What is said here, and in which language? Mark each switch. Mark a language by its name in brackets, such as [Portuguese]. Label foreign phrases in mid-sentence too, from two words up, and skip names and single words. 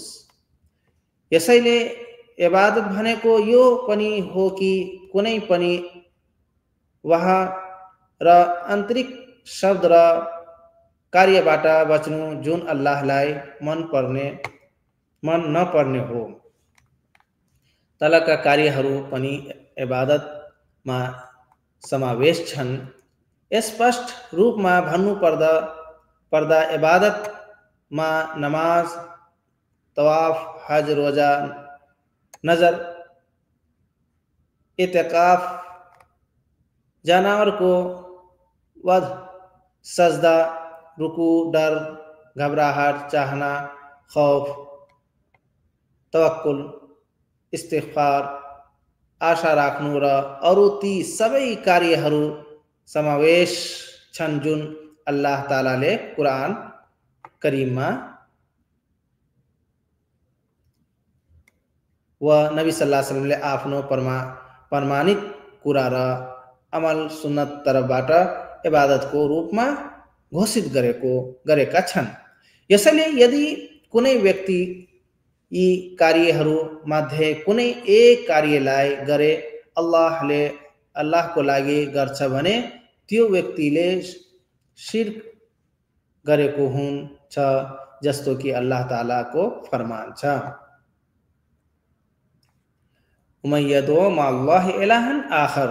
[Nepali] यसैले इबादत भनेको यो पनि हो कि कुनै पनि वहाँ र आन्तरिक शब्द र कार्यबाट बच्नु जुन अल्लाहलाई मन नपर्ने हो। तलका कार्यहरू पनि इबादतमा समावेश छन्। स्पष्ट रूपमा भन्नु पर्दा इबादतमा नमाज, तवाफ, हज, रोजा, नजर, इतिकाफ, जानवर को वध, सजदा, रुकू, डर, घबराहट, चाहना, खौफ, तवक्कुल, इस्तिगफार, आशा राख्नु र अरू ती सबै कार्यहरू समावेश छन् जुन अल्लाह तालाले कुरान करिममा व नबी [Arabic] صلى الله عليه وسلم [Nepali] आफ्नो प्रमाणित कुरा र अमल सुन्नत तर्फबाट इबादतको रूपमा घोषित गरेका छन्। यसैले यदि कुनै व्यक्ति यी कार्यहरू मध्ये कुनै एक कार्यलाई गरे अल्लाहको लागि गर्छ भने त्यो व्यक्तिले शिर्क गरेको हुन्छ, जस्तो कि अल्लाह तालाको फरमान छ, [Arabic] ومن يدع مع الله إلها آخر.